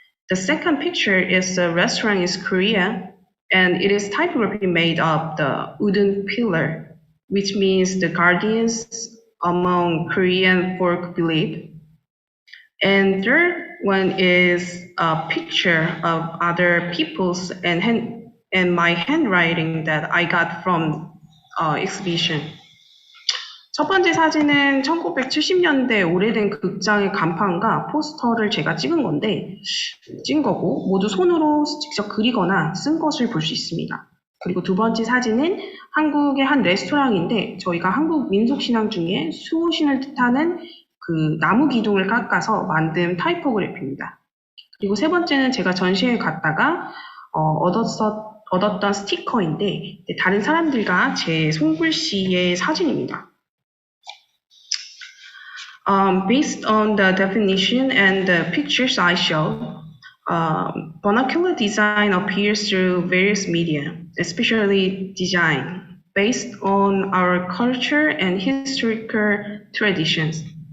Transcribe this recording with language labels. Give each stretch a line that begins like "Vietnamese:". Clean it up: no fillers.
English: The second picture is a restaurant in Korea, and it is typography made of the wooden pillar, which means the guardians among Korean folk belief. And third one is a picture of other people's and my handwriting that I got from exhibition.
Korean: 첫 번째 사진은 1970년대 오래된 극장의 간판과 포스터를 제가 찍은 거고 모두 손으로 직접 그리거나 쓴 것을 볼 수 있습니다. 그리고 두 번째 사진은 한국의 한 레스토랑인데 저희가 한국 민속신앙 중에 수호신을 뜻하는 그 나무 기둥을 깎아서 만든 타이포그래피입니다. 그리고 세 번째는 제가 전시회에 갔다가 얻었던 스티커인데 다른 사람들과 제 손글씨의 사진입니다.
English: Based on the definition and the pictures I showed, vernacular design appears through various media, especially design, based on our culture and historical traditions.